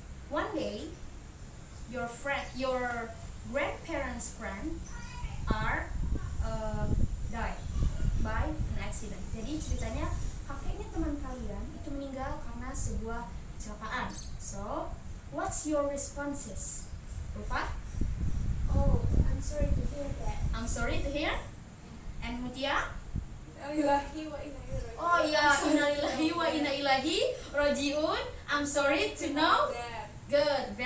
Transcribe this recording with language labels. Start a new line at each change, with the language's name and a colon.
English: One day your grandparents' friend are died by an accident.
Indonesian: Jadi ceritanya kakeknya teman kalian itu meninggal karena sebuah kecelakaan.
English: So, what's your responses? Rufa? Oh, I'm sorry to hear that. I'm sorry to hear. And Mutia?
Arabic: Innalillahi wa inna ilaihi raji'un.
Indonesian: Oh ya,
Arabic: innalillahi wa inna ilaihi raji'un.
English: I'm sorry to know. Good.